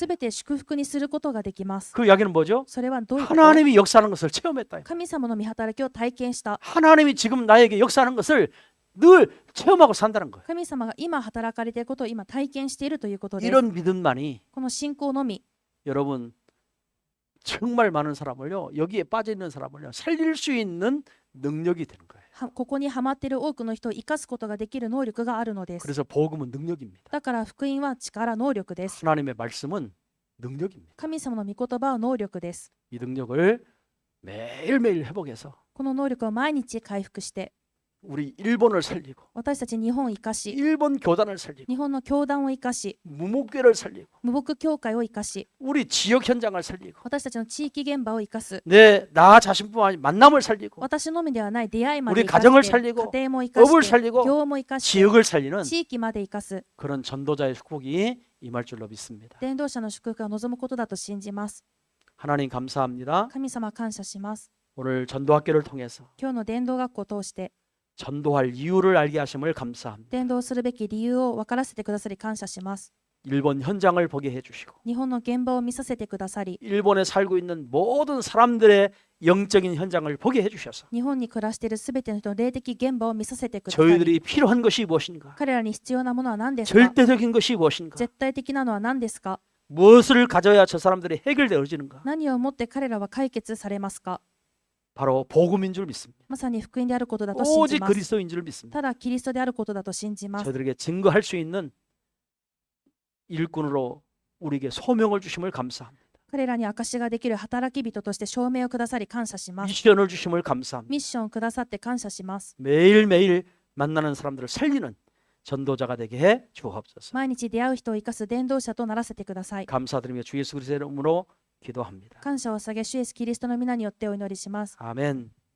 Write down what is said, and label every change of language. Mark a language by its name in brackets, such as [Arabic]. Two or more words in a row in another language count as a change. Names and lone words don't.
[Japanese] すべて祝福にすることができます。 [Korean] 그 이야기는 뭐죠? [Japanese] それはどういうこと？ [Korean] 하나님이 역사하는 것을 체험했다. [Japanese] 神様の御働きを体験した。 [Korean] 하나님이 지금 나에게 역사하는 것을 늘 체험하고 산다는 거예요. [Japanese] 神様が今働かれていることを今体験しているということです。 [Korean] 이런 믿음만이 [Japanese] この信仰のみ、 [Korean] 여러분 정말 많은 사람을요, 여기에 빠져 있는 사람을요, 살릴 수 있는 능력이 되는 거예요. [Japanese] ここにハマっている多くの人を生かすことができる能力があるのです。 [Korean] 그래서 복음은 능력입니다. [Japanese] だから福音は力、能力です。 [Korean] 하나님의 말씀은 능력입니다. [Japanese] 神様の御言葉は能力です。 [Korean] 이 능력을 매일매일 회복해서 [Japanese] この能力を毎日回復して、 [Korean] 우리 일본을 살리고 [Japanese] 私たち日本を生かし、 [Korean] 일본 교단을 살리고 [Japanese] 日本の教団を生かし、 [Korean] 무목교를 살리고 [Japanese] 無牧教会を生かし、 [Korean] 우리 지역 현장을 살리고 [Japanese] 私たちの地域現場を生かす。 [Korean] 나 자신뿐만 아니라 만남을 살리고 [Japanese] 私のみではない出会いま [Korean] 우리 [Japanese] で生か [Korean] 가정을 [Japanese] して、 [Korean] 살리고 [Japanese] 家庭も生か [Korean] 업을 [Japanese] して、 [Korean] 살리고 [Japanese] 業も生かして、 [Korean] 지역을 살리는 [Japanese] 地域まで生かす。 [Korean] 그런 전도자의 축복이 임할 줄로 믿습니다. [Japanese] 伝道者の祝福が望むことだと信じます。 [Korean] 하나님 감사합니다. [Japanese] 神様感謝します。 [Korean] 오늘 전도학교를 통해서 [Japanese] 今日の伝道学校を通して、 [Korean] 전도할 이유를 알게 하심을 감사합니다. [Japanese] 伝道するべき理由を分からせてくださり感謝します。 [Korean] 일본 현장을 보게 해주시고 [Japanese] 日本の現場を見させてくださり、 [Korean] 일본에 살고 있는 모든 사람들의 영적인 현장을 보게 해주셔서 [Japanese] 日本に暮らしているすべての人の霊的現場を見させてくださり、 [Korean] 저희들이 필요한 것이 무엇인가, [Japanese] 彼らに必要なものは何ですか？ [Korean] 절대적인 것이 무엇인가, [Japanese] 絶対的なのは何ですか？ [Korean] 무엇을 가져야 저 사람들이 해결되어지는가, [Japanese] 何をもって彼らは解決されますか？ [Korean] 바로 복음인 줄 믿습니다. [Japanese] まさに福音であることだと信じ [Korean] 오직 [Japanese] ます。 [Korean] 그리스도인 줄 믿습니다. [Japanese] ただキリストであることだと信じます。 [Korean] 저희들에게 증거할 수 있는 일꾼으로 우리에게 소명을 주심을 감사합니다. [Japanese] 彼らに証しができる働き人として証明をくださり感謝します。 [Korean] 미션을 주심을 감사합니다. [Japanese] ミッションをくださって感謝します。 [Korean] 매일매일 만나는 사람들을 살리는 전도자가 되게 해 주옵소서. [Japanese] 毎日出会う人を生かす伝道者とならせてください。 [Korean] 감사드리며 주 예수 그리스도의 이름으로 기도합니다. [Japanese] 感謝を捧げ、主イエスキリストの皆によってお祈りします。 [Korean] 아멘.